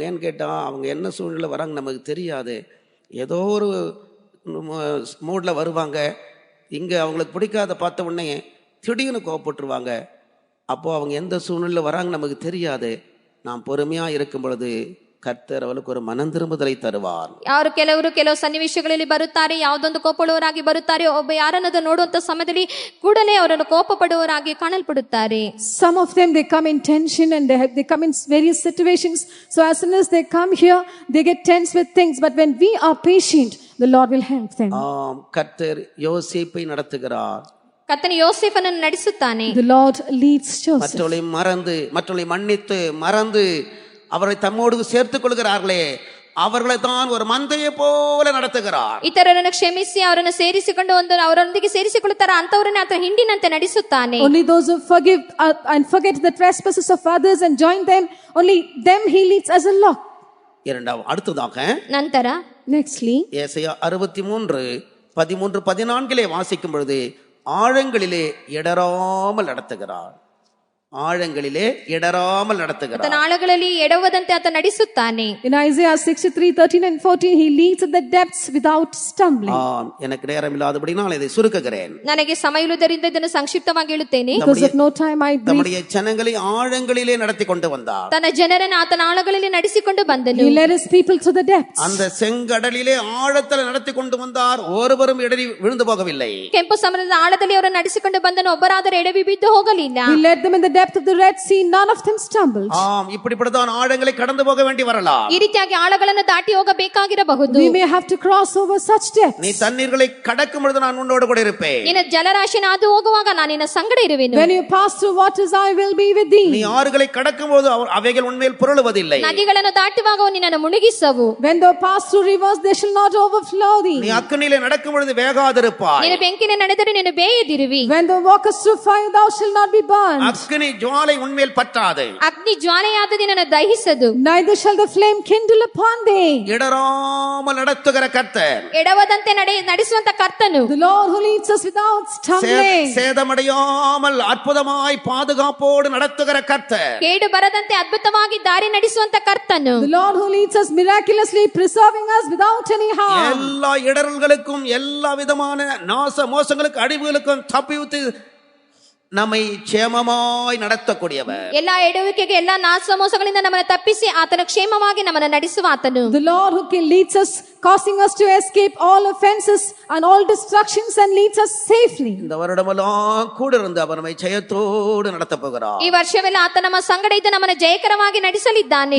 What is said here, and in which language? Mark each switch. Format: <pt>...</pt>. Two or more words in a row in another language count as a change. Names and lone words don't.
<ta>ஏன்னு கேட்டால் அவங்க என்ன சூழ்நிலை வராங்க நமக்கு தெரியாது. ஏதோ ஒரு மூடில் வருவாங்க. இங்கே அவங்களுக்கு பிடிக்காத பார்த்த உடனே திடீர்னு கோவப்பட்டுருவாங்க. அப்போது அவங்க எந்த சூழ்நிலையில் வராங்க நமக்கு தெரியாது. நாம் பொறுமையாக இருக்கும் பொழுது கர்த்தர் அவளுக்கு ஒரு மனம் திரும்புதலை தருவார்.</ta> <kn>ಯಾರು ಕೆಲವು ಸನ್ನಿವೇಶಗಳಲ್ಲಿ ಬರುತ್ತಾರೆ, ಯಾವುದೊಂದು ಕೋಪಪಡುವವರಾಗಿ ಬರುತ್ತಾರೆ. ಒಬ್ಬ ಯಾರನ್ನದು ನೋಡುವಂತ ಸಮಯದಲ್ಲಿ ಕೂಡಲೇ ಅವರನ್ನು ಕೋಪ ಪಡುವವರಾಗಿ ಕಾಣಲ್ಪಡುತ್ತಾರೆ.</kn> <en>Some of them, they come in tension and they come in various situations. So as soon as they come here, they get tense with things. But when we are patient, the Lord will help them.</en> <ta>கர்த்தர் யோசேப்பை நடத்துகிறார்.</ta> <kn>ಕರ್ತನು ಯೋಸೇಫನನ್ನು ನಡೆಸುತ್ತಾನೆ.</kn> <en>The Lord leads Joseph.</en> <ta>மற்றவர்களை மன்னித்து மறந்து அவரை தம்மோடு சேர்த்துக் கொள்கிறார்களே, அவர்களை தான் ஒரு மந்தையை போல நடத்துகிறார்.</ta> <kn>ಇತರರನ್ನು ಕ್ಷಮಿಸಿ ಅವರನ್ನು ಸೇರಿಸಿಕೊಂಡು ಅವರೊಂದಿಗೆ ಸೇರಿಸಿಕೊಳ್ಳುತ್ತಾರೆ ಅಂತವರನ್ನೇ ಆತ ಹಿಂಡಿನಂತೆ ನಡೆಸುತ್ತಾನೆ.</kn> <en>Only those who forgive and forget the trespasses of others and join them, only them he leads as a flock.</en> <ta>அடுத்ததாக</ta> <kn>ನಂತರ</kn> <en>Nextly,</en> <ta>ஏசாயா 63:13-14 வாசிக்கும் பொழுது ஆழங்களிலே இடராமல் நடத்துகிறார். ஆழங்களிலே இடராமல் நடத்துகிறார்.</ta> <kn>ಆತನ ಆಳಗಳಲ್ಲಿ ಎಡವದಂತೆ ಆತ ನಡೆಸುತ್ತಾನೆ.</kn> <en>in Isaiah 63:13 and 14, he leads at the depths without stumbling.</en> <ta>எனக்கு நேரம் இல்லாதபடி நான் இதை சுருக்குகிறேன்.</ta> <kn>ನನಗೆ ಸಮಯವಿಲ್ಲದರಿಂದ ಇದನ್ನು ಸಂಕ್ಷಿಪ್ತವಾಗಿ ಹೇಳುತ್ತೇನೆ.</kn> <en>Because of no time, I brief.</en> <ta>நம்முடைய ஜனங்களை ஆழங்களிலே நடத்தி கொண்டு வந்தார்.</ta> <kn>ತನ್ನ ಜನರನ್ನು ಆತನ ಆಳಗಳಲ್ಲಿ ನಡೆಸಿಕೊಂಡು ಬಂದನು.</kn> <en>He led his people to the depths.</en> <ta>அந்த செங்கடலிலே ஆழத்தில் நடத்தி கொண்டு வந்தார். ஒருவரும் இடறி விழுந்து போகவில்லை.</ta> <kn>ಕೆಂಪು ಸಮುದ್ರದ ಆಳದಲ್ಲಿ ಅವರನ್ನು ನಡೆಸಿಕೊಂಡು ಬಂದನು, ಒಬ್ಬರಾದರೂ ಎಡವಿ ಬಿದ್ದು ಹೋಗಲಿಲ್ಲ.</kn> <en>He led them in the depth of the Red Sea, none of them stumbled.</en> <ta>இப்படிப்பட்டதான் ஆழங்களை கடந்து போக வேண்டி வரலாம்.</ta> <kn>ಈ ರೀತಿಯಾಗಿ ಆಳಗಳನ್ನು ದಾಟಿ ಹೋಗಬೇಕಾಗಿರಬಹುದು.</kn> <en>We may have to cross over such depths.</en> <ta>நீ தண்ணீர்களை கடக்கும் பொழுது நான் உன்னோடு கூட இருப்பேன்.</ta> <kn>ನಿನ್ನ ಜಲರಾಶಿನ ಹಾದು ಹೋಗುವಾಗ ನಾನು ನಿನ್ನ ಸಂಗಡ ಇರುವೆನು.</kn> <en>When you pass through waters, I will be with thee.</en> <ta>நீ ஆறுகளை கடக்கும் போது அவைகள் உன்மேல் புரளுவதில்லை.</ta> <kn>ನದಿಗಳನ್ನು ದಾಟುವಾಗ ಅವು ನಿನ್ನನ್ನು ಮುಳುಗಿಸವು.</kn> <en>When thou pass through rivers, they shall not overflow thee.</en> <ta>நீ ಅಗ್ನಿயிலே நடக்கும் பொழுது வேகாதிருப்பாய்.</ta> <kn>ನೀನು ಬೆಂಕಿನ ನಡೆದರೆ ನೀನು ಬೇಯದಿರುವಿ.</kn> <en>When thou walkest through fire, thou shalt not be burned.</en> <ta>அக்னி ஜுவாலை உன்மேல் பற்றாது.</ta> <kn>ಅಗ್ನಿ ಜ್ವಾಲೆಯಾದ ನಿನ್ನನ್ನು ದಹಿಸದು.</kn> <en>Neither shall the flame kindle upon thee.</en> <ta>இடராமல் நடத்துகிற கர்த்தர்,</ta> <kn>ಎಡವದಂತೆ ನಡೆಸುವಂತ ಕರ್ತನು,</kn> <en>The Lord who leads us without stumbling.</en> <ta>சேதமடையாமல் அற்புதமாய் பாதுகாப்போடு நடத்துகிற கர்த்தர்,</ta> <kn>ಕೇಡು ಬರದಂತೆ ಅದ್ಭುತವಾಗಿ ದಾರಿ ನಡೆಸುವಂತ ಕರ್ತನು,</kn> <en>The Lord who leads us miraculously, preserving us without any harm.</en> <ta>எல்லா இடர்களுக்கும் எல்லா விதமான நாச மோசங்களுக்கு அழிவுகளுக்கும் தப்பித்து நம்மை ಕ್ಷೇಮமாய் நடத்தக்கூடியவர்.</ta> <kn>ಎಲ್ಲಾ ಎಡವಿಕೆಗೆ ಎಲ್ಲಾ ನಾಶ ಮೋಸಗಳಿಂದ ನಮ್ಮನ್ನು ತಪ್ಪಿಸಿ ಆತನ ಕ್ಷೇಮವಾಗಿ ನಮ್ಮನ್ನು ನಡೆಸುವ ಆತನು.</kn> <en>The Lord who leads us, causing us to escape all offenses and all destructions and leads us safely.</en> <ta>இந்த வருடமெல்லாம் கூட இருந்து அவர் நம்மை ஜெயத்தோடு நடத்தப் போகிறார்.</ta> <kn>ಈ ವರ್ಷವೆಲ್ಲ ಆತ ನಮ್ಮ ಸಂಗಡ ಇದ್ದು ನಮ್ಮನ್ನು ಜಯಕರವಾಗಿ ನಡೆಸಲಿದ್ದಾನೆ.</kn>